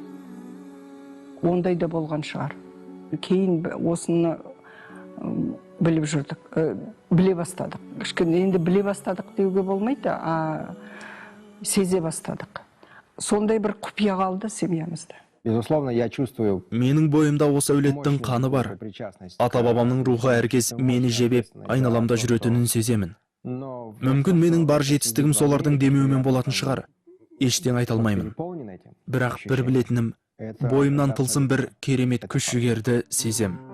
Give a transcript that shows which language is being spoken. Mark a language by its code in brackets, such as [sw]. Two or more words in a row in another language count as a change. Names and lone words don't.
[kk] Ондай да болған шығар. Кейін осыны біліп жүрдік, біле бастадық. Кішкене енді біле бастадық деуге болмайды, сезе бастадық. Сондай бір құпия қалды семьямызда. [ru] Безусловно, я чувствую. [kk] Менің бойымда осы әулеттің қаны бар. Ата-бабамның рухы әркез мені жебеп, айналамда жүретінін сеземін. Мүмкін менің бар жетістігім солардың демеуімен болатын шығар. Ештен айта алмаймын. Бірақ бір білетінім, бойымнан тылсым бір керемет күш жігерді сезем.